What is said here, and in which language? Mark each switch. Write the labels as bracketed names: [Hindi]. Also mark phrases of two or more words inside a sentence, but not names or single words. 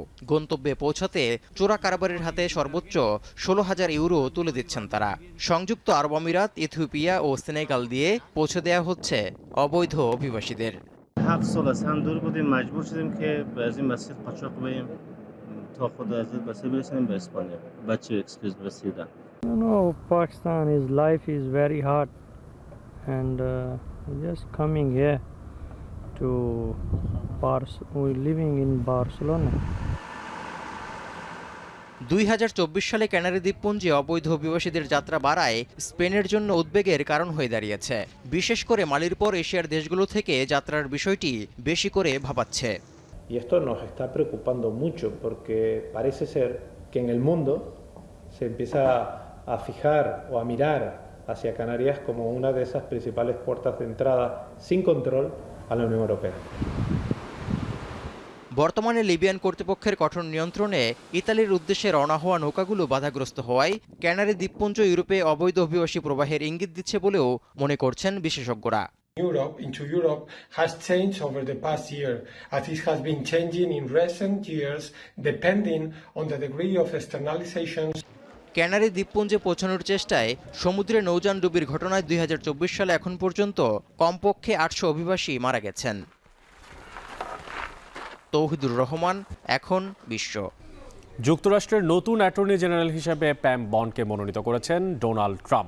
[Bangla] গন্তব্যে পৌঁছাতে চোরা কারবারের হাতে সর্বোচ্চ 16,000 ইউরো তুলে দিচ্ছেন তারা। সংযুক্ত আরব আমিরাত, ইথিওপিয়া ও সেনেগাল দিয়ে পৌঁছে দেওয়া হচ্ছে অবৈধ অভিবাসীদের। [English] Pakistan, his life is very hard, and just coming here to we're living in Barcelona. [Bangla] 2024 সালে ক্যানারি দ্বীপপুঞ্জে অবৈধ অভিবাসীদের যাত্রা বাড়ায় স্পেনের জন্য উদ্বেগের কারণ হয়ে দাঁড়িয়েছে। বিশেষ করে মালির পর এশিয়ার দেশগুলো থেকে যাত্রার বিষয়টি বেশি করে ভাবাচ্ছে। [Spanish] Y esto nos está preocupando mucho porque parece ser que en el mundo se empieza a fijar o a mirar hacia Canarias como una de esas principales puertas de entrada sin control a la Unión Europea. [Bangla] বর্তমানে লিবিয়ান কর্তৃপক্ষের কঠোর নিয়ন্ত্রণে ইতালির উদ্দেশ্যে রওনা হওয়া নৌকাগুলো বাধাগ্রস্ত হওয়ায় ক্যানারি দ্বীপপুঞ্জ ইউরোপে অবৈধ অভিবাসী প্রবাহের ইঙ্গিত দিচ্ছে বলেও মনে করছেন বিশেষজ্ঞরা। [English] Europe has changed over the past year, as it has been changing in recent years depending on the degree of externalizations. [Bangla] ক্যানারি দ্বীপপুঞ্জে পৌঁছানোর চেষ্টায় সমুদ্রে নৌযান ডুবির ঘটনায় 2024 সালে এখন পর্যন্ত কমপক্ষে 800 অভিবাসী মারা গেছেন। তৌহিদুর রহমান, এখন বিশ্ব। যুক্তরাষ্ট্রের নতুন অ্যাটর্নি জেনারেল হিসেবে প্যাম বন্ডকে মনোনীত করেছেন ডোনাল্ড ট্রাম্প।